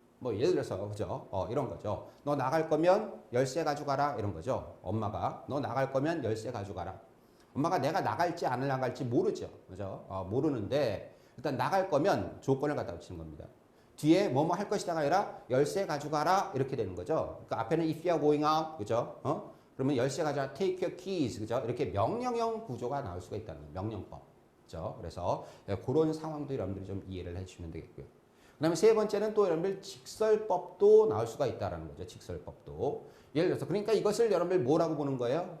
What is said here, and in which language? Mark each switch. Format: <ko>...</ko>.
<ko>뭐 예를 들어서 그죠? 이런 거죠. 너 나갈 거면 열쇠 가져가라 이런 거죠. 엄마가 너 나갈 거면 열쇠 가져가라. 엄마가 내가 나갈지 안 나갈지 모르죠. 그죠? 모르는데 일단 나갈 거면 조건을 갖다 붙이는 겁니다. 뒤에 뭐뭐 할 것이다가 아니라 열쇠 가져가라 이렇게 되는 거죠. 그러니까 앞에는</ko> <en>if you are going out,</en> <ko>그죠? 그러면 열쇠 가져가,</ko> <en>take your keys,</en> <ko>그죠? 이렇게 명령형 구조가 나올 수가 있다는 거예요. 명령법, 그죠? 그래서 그런 상황도 여러분들이 좀 이해를 해주시면 되겠고요. 그다음에 세 번째는 또 여러분들 직설법도 나올 수가 있다는 거죠. 직설법도. 예를 들어서 그러니까 이것을 여러분들 뭐라고 보는 거예요?</ko>